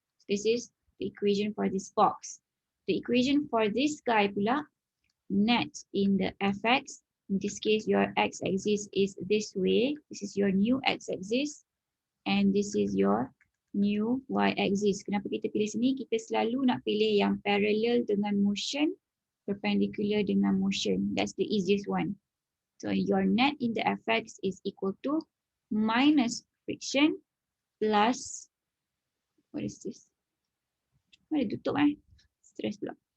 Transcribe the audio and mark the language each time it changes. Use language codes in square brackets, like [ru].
[en] This is the equation for this box. The equation for this guy pula, net in the Fx, in this case your x-axis is this way. This is your new x-axis and this is your new y-axis. [ms] Kenapa kita pilih sini? Kita selalu nak pilih yang parallel dengan motion, perpendicular dengan motion. [en] That's the easiest one. So your net in the Fx is equal to minus friction plus, what is this? [ms] Mana tutup Stress pula.